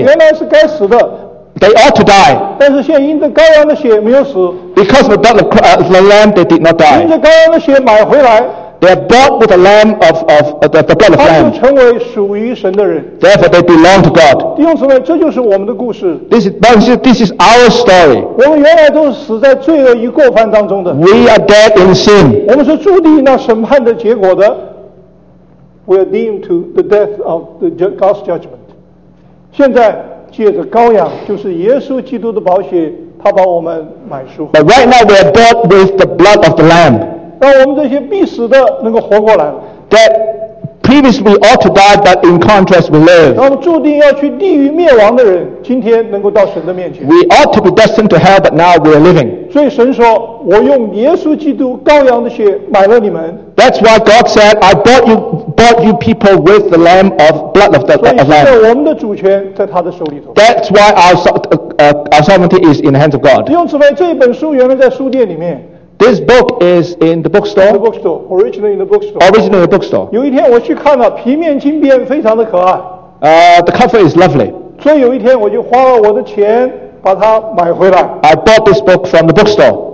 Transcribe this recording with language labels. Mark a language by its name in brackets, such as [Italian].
[Chinese] 原来是该死的。 [English] They ought to die. [Chinese] 但是现在因着羔羊的血没有死。 [English] Because of the blood of the lamb, they did not die. [Chinese] 因着羔羊的血买回来。 [English] They are bought with the lamb of the blood of lamb. [Chinese] 他们成为属于神的人。 [English] Therefore, they belong to God. [Chinese] 弟兄姊妹，这就是我们的故事。 [English] This is our story. [Chinese] 我们原来都是死在罪恶与过犯当中的。 [English] We are dead in sin. [Chinese] 我们是注定那审判的结果的。 [English] We are deemed to the death of the God's judgment. [Chinese] 现在借着羔羊，就是耶稣基督的宝血，他把我们买赎。 [English] But right now we are bought with the blood of the lamb. [Chinese] 让我们这些必死的能够活过来。 [English] That previously ought to die, but in contrast we live. [Chinese] 让我们注定要去地狱灭亡的人，今天能够到神的面前。 [English] We ought to be destined to hell, but now we are living. [Chinese] 所以神说，我用耶稣基督羔羊的血买了你们。 [English] That's why God said, I bought you people with the lamb of blood of the lamb. [Chinese] 所以现在我们的主权在他的手里头。 [English] That's why our sovereignty is in the hands of God. [Chinese] 弟兄姊妹，这一本书原来在书店里面。 [English] This book is in the bookstore. In the bookstore, originally in the bookstore. Originally in the bookstore. [Chinese] 有一天我去看了，皮面金边非常的可爱。 [English] The cover is lovely. [Chinese] 所以有一天我就花了我的钱把它买回来。 [English] I bought this book from the bookstore.